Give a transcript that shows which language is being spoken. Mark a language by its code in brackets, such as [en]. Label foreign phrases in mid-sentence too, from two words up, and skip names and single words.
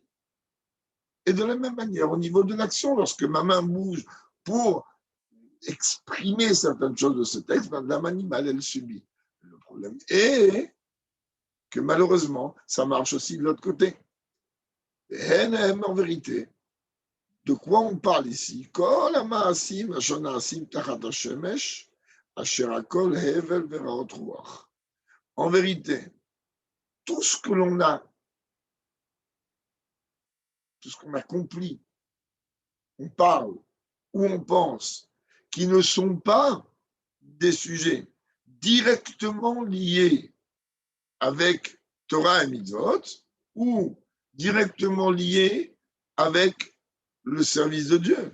[fr] Et de la même manière, au niveau de l'action, lorsque ma main bouge pour exprimer certaines choses de ce texte, l'âme animale, elle subit. Le problème est que malheureusement, ça marche aussi de l'autre côté. Et en vérité, de quoi on parle ici? [he] כל המעשים אשר נעשים תחת השמש אשר הכל הבל ורעות רוח. [fr] En vérité, tout ce que l'on a, tout ce qu'on accomplit, on parle ou on pense, qui ne sont pas des sujets directement liés avec Torah et Mitzvot ou directement liés avec le service de Dieu.